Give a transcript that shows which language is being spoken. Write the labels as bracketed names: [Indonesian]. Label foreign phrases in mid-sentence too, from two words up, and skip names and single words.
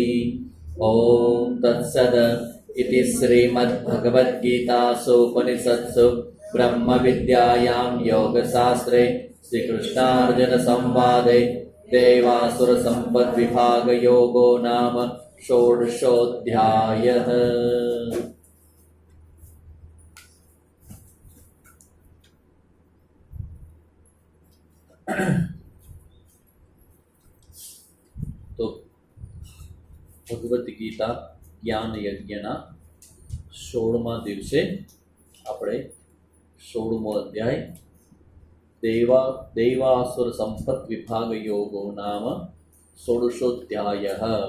[Sanskrit] ॐ तत्सद् इति श्रीमद्भगवद्गीतासूपनिषत्सु ब्रह्मविद्यायां योगशास्त्रे श्रीकृष्णार्जुनसंवादे देवासुरसम्पद्विभागयोगो नाम षोडशोऽध्यायः। [Gujarati] તો ભગવદ્ ગીતા જ્ઞાન યજ્ઞના 16મા દિવસે આપણે 16મો અધ્યાય [Sanskrit] દેવાસુર સંપત વિભાગ યોગો નામ ષોડશોધ્યાયઃ.